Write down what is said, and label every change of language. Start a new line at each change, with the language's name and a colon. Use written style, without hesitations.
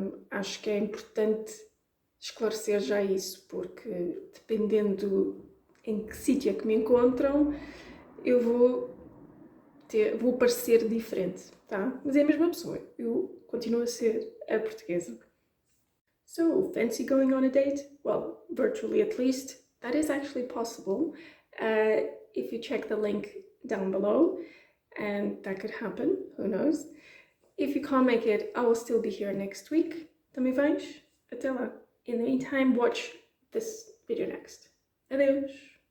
Portuguese: Acho que é importante esclarecer já isso, porque dependendo em que sítio é que me encontram, eu vou parecer diferente, tá? Mas é a mesma pessoa, eu continuo a ser a portuguesa.
English: So, fancy going on a date? Well, virtually at least. That is actually possible if you check the link down below, and that could happen, who knows. If you can't make it, I will still be here next week.
Portuguese: Também vais? Até lá.
English: In the meantime, watch this video next.
Portuguese: Adeus!